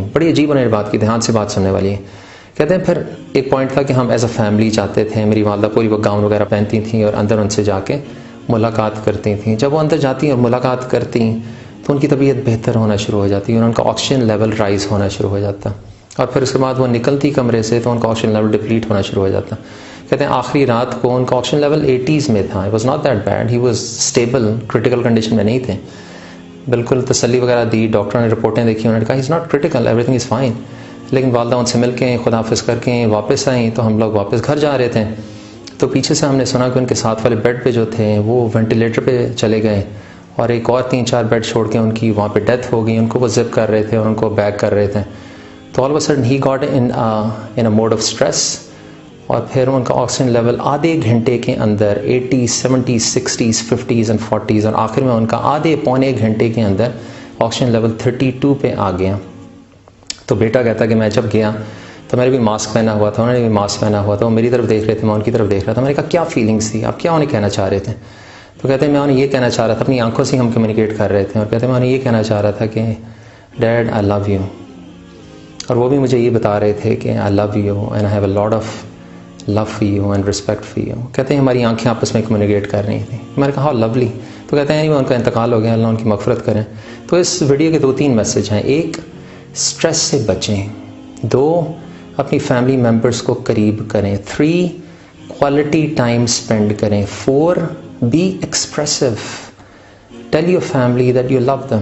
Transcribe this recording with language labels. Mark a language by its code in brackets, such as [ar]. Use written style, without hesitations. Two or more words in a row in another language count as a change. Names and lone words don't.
[ur] بڑی عجیب انہوں نے بات کی، دھیان سے بات سننے والی ہے۔ کہتے ہیں پھر ایک پوائنٹ تھا کہ ہم [en] as a family [ur] جاتے تھے، میری والدہ پوری وہ گاؤن وغیرہ پہنتی تھیں اور اندر ان سے جا کے ملاقات کرتی تھیں۔ جب وہ اندر جاتی اور ملاقات کرتی تو ان کی طبیعت بہتر ہونا شروع ہو جاتی اور ان کا [en] oxygen level [ur] رائز ہونا شروع ہو جاتا، اور پھر اس کے بعد وہ نکلتی کمرے سے تو ان کا [en] oxygen level [ur] ڈپلیٹ ہونا شروع ہو جاتا۔ کہتے ہیں آخری رات کو ان کا [en] oxygen level [ur] 80s میں تھا، [en] it was not that bad, he was stable, critical condition [ur] میں نہیں تھے۔ بالکل تسلی وغیرہ دی، ڈاکٹروں نے رپورٹیں دیکھی، انہوں نے کہا [en] he is not critical, everything is fine. [ur] لیکن والدہ ان سے مل کے خداحافظ کر کے واپس آئیں تو ہم لوگ واپس گھر جا رہے تھے تو پیچھے سے ہم نے سنا کہ ان کے ساتھ والے بیڈ پہ جو تھے وہ وینٹیلیٹر پہ چلے گئے اور ایک اور 3-4 بیڈ چھوڑ کے ان کی وہاں پہ ڈیتھ ہو گئی۔ ان کو وہ زپ کر رہے تھے اور ان کو بیک کر رہے تھے، تو [en] all of a sudden he got in a mode of stress, [ur] اور پھر ان کا [en] oxygen level [ur] آدھے گھنٹے کے اندر 80s 70s 60s 50s and 40s، اور آخر میں ان کا آدھے پونے گھنٹے کے اندر [en] oxygen level [ur] 32 پہ آ گیا۔ تو بیٹا کہتا کہ میں جب گیا تو میں نے بھی ماسک پہنا ہوا تھا، انہوں نے بھی ماسک پہنا ہوا تھا، وہ میری طرف دیکھ رہے تھے، میں ان کی طرف دیکھ رہا تھا۔ میں نے کہا کیا فیلنگس تھی، آپ کیا انہیں کہنا چاہ رہے تھے؟ تو کہتے ہیں میں انہیں یہ کہنا چاہ رہا تھا، اپنی آنکھوں سے ہم کمیونیکیٹ کر رہے تھے، اور کہتے ہیں میں انہیں یہ کہنا چاہ رہا تھا کہ [en] dad I love you, [ur] اور وہ بھی مجھے یہ بتا رہے تھے کہ [en] I love you and I have a lot of love for you and respect for you. [ur] کہتے ہیں ہماری آنکھیں آپس میں کمیونیکیٹ کر رہی تھیں۔ میں نے کہا [en] how lovely. [ur] تو کہتے ہیں ان کا انتقال ہو گیا، اللہ ان کی مغفرت کریں۔ تو اس ویڈیو کے 2-3 میسج ہیں۔ ایک، اسٹریس سے بچیں۔ 2، اپنی [en] family members [ur] کو قریب کریں۔ [en] 3، quality time spend کریں۔ 4، be expressive, tell your family that you love them.